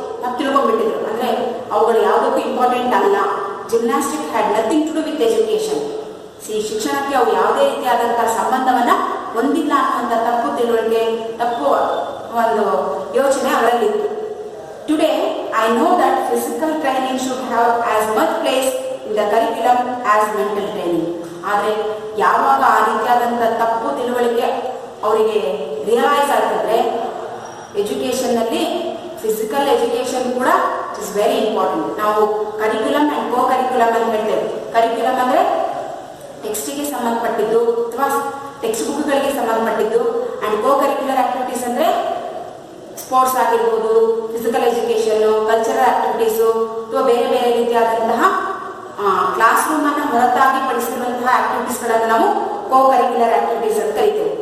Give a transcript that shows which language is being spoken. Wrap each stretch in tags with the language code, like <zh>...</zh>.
<kn>ನಾವು ತಿಳ್ಕೊಂಡ್ಬಿಟ್ಟಿದ್ರು, ಅಂದ್ರೆ ಅವುಗಳು ಯಾವುದಕ್ಕೂ ಇಂಪಾರ್ಟೆಂಟ್ ಅಲ್ಲ.</kn> <en>Gymnastic had nothing to do with education.</en> <kn>ಶಿಕ್ಷಣಕ್ಕೆ ಅವು ಯಾವುದೇ ರೀತಿಯಾದಂತಹ ಸಂಬಂಧವನ್ನ ಹೊಂದಿಲ್ಲ ಅನ್ನುವಂಥ ತಪ್ಪು ತಿಳುವಳಿಕೆ, ತಪ್ಪು ಒಂದು ಯೋಚನೆ ಅವರಲ್ಲಿತ್ತು.</kn> <en>Today, I know that physical training should have as much place in the curriculum as mental training.</en> <kn>ಆದರೆ ಯಾವಾಗ ಆ ರೀತಿಯಾದಂಥ ತಪ್ಪು ತಿಳುವಳಿಕೆ ಅವರಿಗೆ ರಿಯಲೈಸ್ ಆಗ್ತದೆ, ಎಜುಕೇಷನ್ನಲ್ಲಿ ಫಿಸಿಕಲ್ ಎಜುಕೇಷನ್ ಕೂಡ</kn> <en>Is very important.</en> <kn>ನಾವು ಕರಿಕ್ಯುಲಮ್ ಆ್ಯಂಡ್ ಕೋ ಕರಿಕ್ಯುಲಮ್ ಅಂತ ಹೇಳ್ತೇವೆ. ಕರಿಕ್ಯುಲಮ್ ಅಂದರೆ ಟೆಕ್ಸ್ಟಿಗೆ ಸಂಬಂಧಪಟ್ಟಿದ್ದು ಅಥವಾ ಟೆಕ್ಸ್ಟ್ ಬುಕ್ಗಳಿಗೆ ಸಂಬಂಧಪಟ್ಟಿದ್ದು, ಆ್ಯಂಡ್ ಕೋ ಕರಿಕ್ಯುಲರ್ ಆಕ್ಟಿವಿಟೀಸ್ ಅಂದರೆ ಸ್ಪೋರ್ಟ್ಸ್ ಆಗಿರ್ಬೋದು, ಫಿಸಿಕಲ್ ಎಜುಕೇಷನ್ನು, ಕಲ್ಚರಲ್ ಆಕ್ಟಿವಿಟೀಸು ಅಥವಾ ಬೇರೆ ಬೇರೆ ರೀತಿಯಾದಂತಹ ಕ್ಲಾಸ್ ರೂಮನ್ನು ಹೊರತಾಗಿ ಪಡಿಸಿರುವಂತಹ ಆಕ್ಟಿವಿಟೀಸ್ಗಳನ್ನು ನಾವು ಕೋ ಕರಿಕ್ಯುಲರ್ ಆಕ್ಟಿವಿಟೀಸ್ ಅಂತ ಕರಿತೇವೆ.</kn>